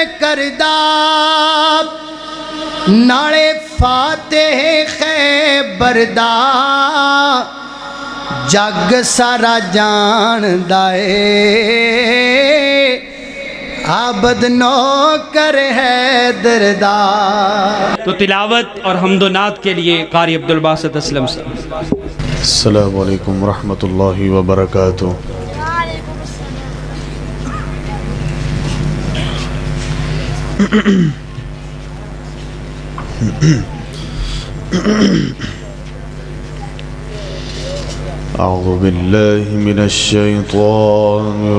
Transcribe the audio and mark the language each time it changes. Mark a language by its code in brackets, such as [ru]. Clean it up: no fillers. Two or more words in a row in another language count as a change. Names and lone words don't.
[pa] دردا نالے فاتح خیبر دا جگ سارا جاندا اے عابد نوکر ہے دردا. [ur] تو تلاوت اور حمد و نعت کے لیے قاری عبدالباسط اسلم صاحب. [ar] السلام عليكم رحمة الله و بركاته. أعوذ بالله من الشيطان